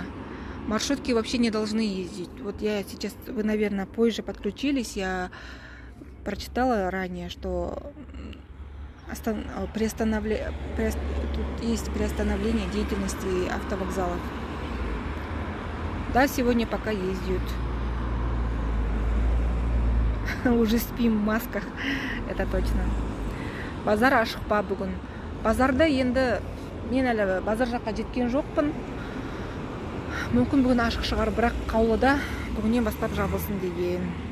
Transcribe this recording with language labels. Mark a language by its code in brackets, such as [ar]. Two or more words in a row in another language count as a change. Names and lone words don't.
[ru] Маршрутки вообще не должны ездить. Вот я сейчас, вы, наверное, позже подключились, я прочитала ранее, что тут есть приостановление деятельности автовокзалов. Да, сегодня пока ездят. Уже спим в масках, это точно. [kk] Базар ашық па бүгін. Базарда енді мен әлі базар жаққа жеткен жоқпын. Мүмкін бүгін ашық шығар, бірақ қаулыда бүгіннен бастап жабылсын деген.